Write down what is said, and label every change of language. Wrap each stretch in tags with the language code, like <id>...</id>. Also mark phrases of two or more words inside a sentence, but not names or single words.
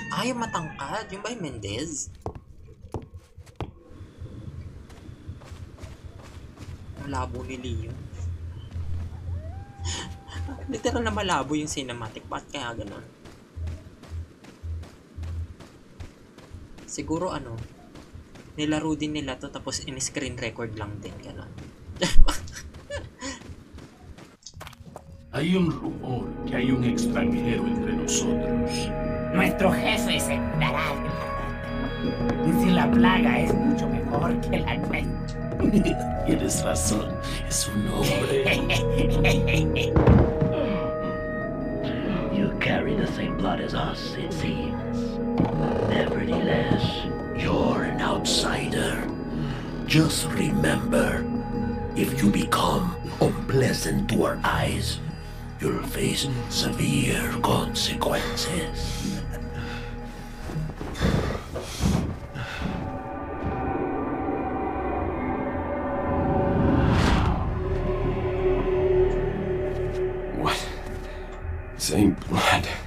<tl>yung matangkad. Yung ba yung Mendez? Malabo ni Leo. Literal na malabo yung cinematic. Bakit kaya ganun? Siguro ano, nilaro din nila to tapos in-</tl> <en>screen record</en> <tl>lang din. Ganun.</tl> <es>Hay un rumor que hay un extranjero entre nosotros. Nuestro jefe se curará de la rata. Y si la plaga es mucho mejor que la nuestra. Tienes razón, es un hombre.</es> <en>You carry the same blood as us, it seems. Nevertheless, You're an outsider. Just remember, if you become unpleasant to our eyes, you'll face severe consequences. What? Same blood.</en>